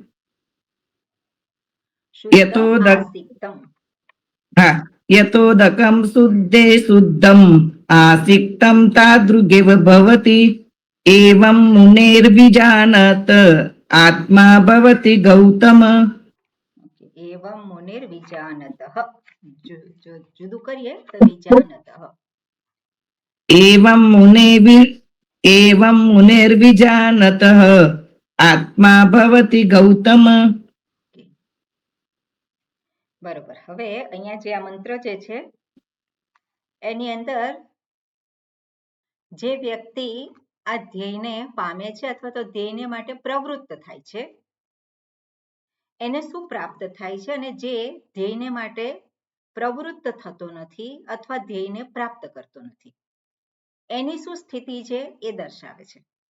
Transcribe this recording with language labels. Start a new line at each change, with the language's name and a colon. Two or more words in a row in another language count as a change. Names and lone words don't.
Sanskrit: यथोदकं शुद्धे शुद्धम् आसिक्तं तादृगेव भवति एवं मुनेर्विजानत आत्मा भवति गौतम। एवं मुनिर्विजानतः
Gujarati: જુદુ કરીએ તો
Sanskrit: विजानतः। एवं मुनेर्विजानतः आत्मा भवति गौतम।
Gujarati: बरोबर। હવે અહીંયા જે આ મંત્ર જે છે એની અંદર જે વ્યક્તિ આ ધ્યેયને પામે છે અથવા તો ધ્યેયને માટે પ્રવૃત્ત થાય છે એને શું પ્રાપ્ત થાય છે, અને જે ધ્યેયને માટે પ્રવૃત્ત થતો નથી અથવા ધ્યેયને પ્રાપ્ત કરતો નથી એની શું સ્થિતિ છે એ દર્શાવે છે.